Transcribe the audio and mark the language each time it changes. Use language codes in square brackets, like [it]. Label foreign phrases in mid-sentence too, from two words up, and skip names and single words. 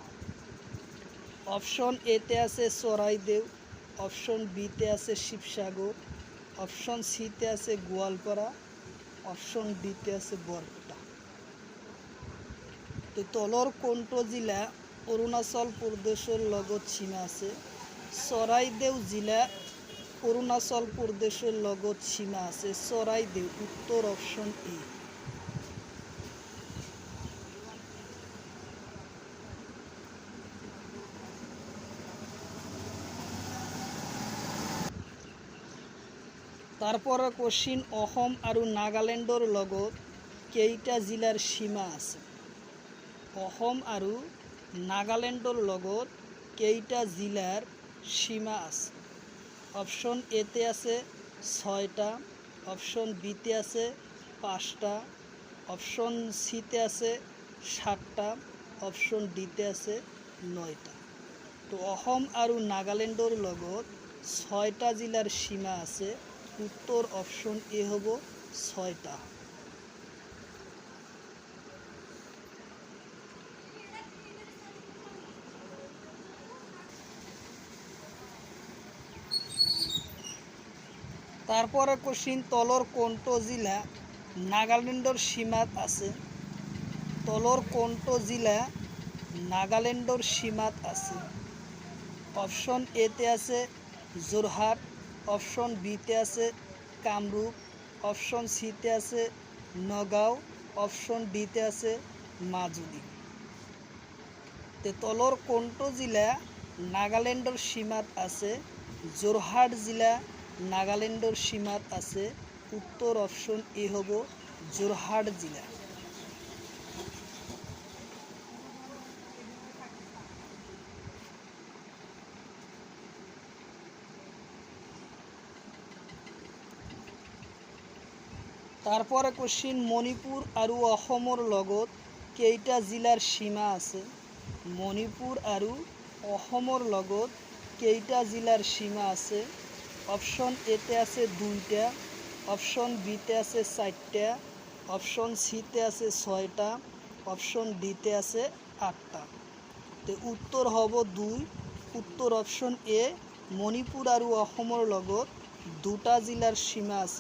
[as] অপশন এতে আছে চৰাইদেউ, অপশন বিতে আছে শিৱসাগৰ, অপশন সিতে আছে গোৱালপাৰা, অপশন ডিতে আছে বৰপেটা। তো তলর কোনটো জিলা অৰুণাচল প্ৰদেশৰ লগত সীমা আছে? চৰাইদেউ জিলা অৰুণাচল প্ৰদেশৰ লগত সীমা আছে। চৰাইদেউ, উত্তর অপশন এ। তারপরে কোশ্চিন অসম আৰু নাগালেণ্ডৰ লগত কেইটা জিলাৰ সীমা আছে? অসম আৰু নাগালেণ্ডৰ লগত কেইটা জিলাৰ সীমা আছে? অপশন এতে আছে 6টা, অপশন বিতে আছে 5টা, অপশন সিতে আছে 7টা, অপশন ডিতে আছে 9টা। তো অসম আৰু নাগালেণ্ডৰ লগত 6টা জিলাৰ সীমা আছে। উত্তর অপশন এ হব 6টা। তারপরে কোশ্চিন তলর কোনটো জিলা নাগালেণ্ডৰ সীমাত আছে? তলর কোনটো জিলা নাগালেণ্ডৰ সীমাত আছে? অপশন এতে আছে যোৰহাট, অপশন বিতে আছে কামৰূপ, অপশন সিতে আছে নগাঁও, অপশন ডিতে আছে মাজুলী। তলর কোনটো জিলা নাগালেণ্ডৰ সীমাত আছে? যোৰহাট জিলা নাগালেণ্ডৰ সীমাত আছে। উত্তর অপশন এ হব যোৰহাট জিলা। তারপরে কোশ্চিন মণিপুৰ আৰু অসমৰ লগত কেইটা জিলাৰ সীমা আছে? মণিপুৰ আৰু অসমৰ লগত কেইটা জিলাৰ সীমা আছে? অপশন এতে আছে 2টা, অপশন বিতে আছে 4টা, অপশন সিতে আছে 6টা, অপশন ডিতে আছে 8টা। তো উত্তর হব 2, উত্তর অপশন এ। মণিপুৰ আৰু অসমৰ লগত 2টা জিলাৰ সীমা আছে।